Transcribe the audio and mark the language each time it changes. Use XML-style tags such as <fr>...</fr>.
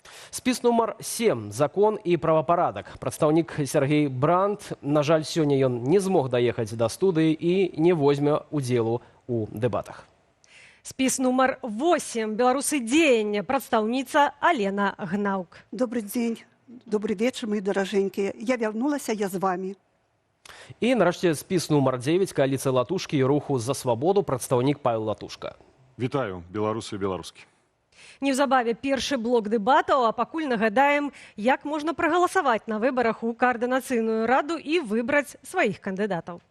<be>Спіс нумар 7. Закон і правапарадак. Прадстаўнік Сергей Бранд. На жаль, сёння ён не змог даехаць да студыі і не возьме удзелу ў дэбатах. Спіс нумар 8. Беларусы дзеяння. Прадстаўніца Алена Гнаўк.</be> <ru>Добрый день, добрый вечер, мои дороженькие. Я вернулась, я з вами.</ru> <be>І, нарэшце, спіс нумар 9. Кааліцыя латушкі і руху за свабоду. Прадстаўнік Павел Латушка. Вітаю, беларусы і беларускі. Неўзабаве першы блок дэбатаў, а пакуль нагадаем, як можна прагаласаваць на выбарах у каардынацыйную раду і выбраць сваіх кандыдатаў.</be>